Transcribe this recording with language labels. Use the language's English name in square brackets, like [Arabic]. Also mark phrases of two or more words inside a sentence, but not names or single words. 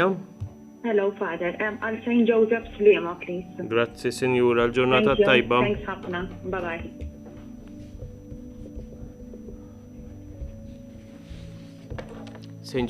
[English] Hello, Father. I'll St. Joseph Slema, please. [Maltese] Grazzi, Sinjura, l-ġurnata [English] Thank you. [Maltese] tajba. Thanks ħafna. [English] Bye-bye. St.